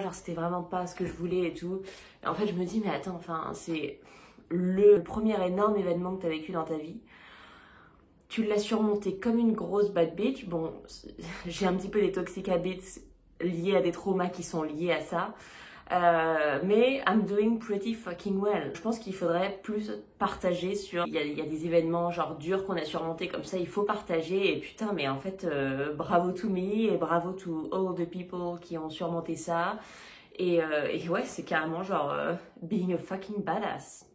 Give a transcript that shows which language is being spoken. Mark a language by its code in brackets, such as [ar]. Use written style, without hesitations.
[fr] Genre c'était vraiment pas ce que je voulais et tout. Et en fait je me dis mais attends, enfin c'est le premier énorme événement que tu as vécu dans ta vie. Tu l'as surmonté comme une grosse bad bitch. Bon, j'ai un petit peu des toxic habits liés à des traumas qui sont liés à ça. [en] Mais I'm doing pretty fucking well. [fr] Je pense qu'il faudrait plus partager sur... Il y a des événements genre durs qu'on a surmontés comme ça, il faut partager. Et putain, mais en fait, bravo to me et bravo to all the people qui ont surmonté ça. Et ouais, c'est carrément genre being a fucking badass.